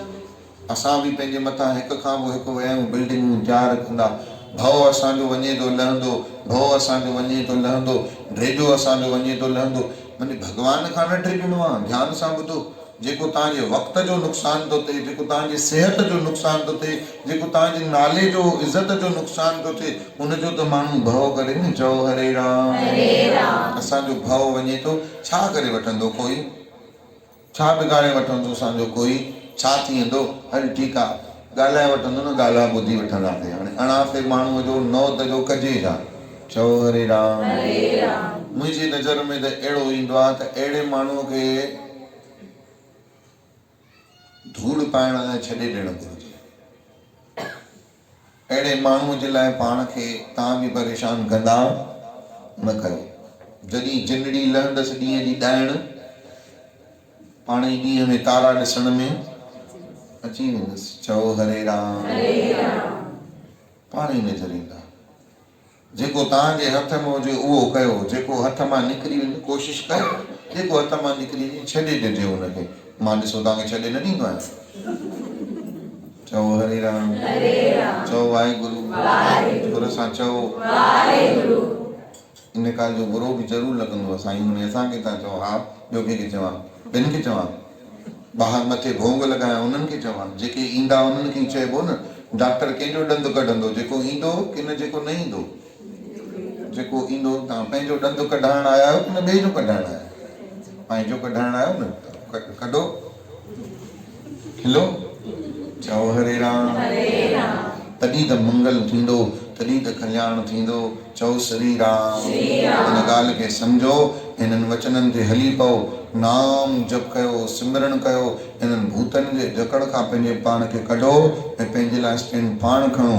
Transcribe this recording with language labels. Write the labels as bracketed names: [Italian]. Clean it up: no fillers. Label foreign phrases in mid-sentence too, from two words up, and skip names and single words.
[Sindhi] असां बि पंहिंजे मथां हिक खां पोइ हिकु विया बिल्डिंगूं तयारु कंदा, भव असांजो वञे थो लहंदो, भव असांजो वञे थो लहंदो, ड्रेजो असांजो वञे थो लहंदो। माने भॻवान खां न ड्रेजणो आहे। ध्यान सां ॿुधो, जेको तव्हांजे वक़्त जो नुक़सान थो थिए, जेको तव्हांजी सिहत जो नुक़सान थो थिए, जेको तव्हांजे नाले जो इज़त जो नुक़सान थो थिए, उनजो त माण्हू भव करे न। चओ हरे राम। असांजो भव वञे थो, छा करे वठंदो कोई, छा बिगाड़े वठंदो असांजो कोई, छा थी वेंदो, हल ठीकु आहे ॻाल्हाए वठंदो न, ॻाल्हाए ॿुधी वठंदासीं। हाणे अणाफ़े माण्हूअ जो नौत जो कजे छा। चओ हरे राम। मुंहिंजी नज़र में त अहिड़ो ईंदो आहे त अहिड़े माण्हूअ खे धूड़ पाइण लाइ छॾे ॾियणु घुरिजे। अहिड़े माण्हूअ जे लाइ पाण खे तव्हां बि परेशान कंदा न कयो। जॾहिं जिनड़ी लहंदसि ॾींहं जी ॾाइण, पाण ई ॾींहं में तारा ॾिसण में अची वेंदसि। चओ हरे राम। पाण ई नज़र ईंदा। जेको तव्हांजे हथ में हुजे उहो कयो, जेको हथ मां निकिरी वञे कोशिशि कयो, जेको हथ मां निकिरी वञे छॾे ॾिजे हुनखे। मां ॾिसो तव्हांखे छॾे न ॾींदो आहियां। चओ हरे राम। चओ वाहेगुरु। जोर सां चओ वाहेगुरु। इन ॻाल्हि जो बुरो बि ज़रूरु लॻंदो आहे, साईं हुन असांखे था चओ, हा ॿियो कंहिंखे चवां, ॿिनि खे चवां, ॿाहिरि मथे भोंग लॻायां उन्हनि खे चवां, जेके ईंदा उन्हनि खे चइबो न। डॉक्टर कंहिंजो ॾंदु कढंदो, जेको ईंदो की न जेको न ईंदो। जेको ईंदो, तव्हां पंहिंजो ॾंदु कढाइण आया आहियो की न ॿिए जो कढाइण आया आहियो? पंहिंजो कढाइण आयो न, कढो, खिलो। चओ हरे राम। तॾहिं त मंगल थींदो, तॾहिं त कल्याण थींदो। चओ श्री राम। हिन ॻाल्हि खे सम्झो, हिननि वचननि ते हली पओ, नाम जप कयो, सिमरन कयो, हिननि भूतनि जे जकड़ खां पंहिंजे पाण खे कढो ऐं पंहिंजे लाइ स्टैंड पाण खणो।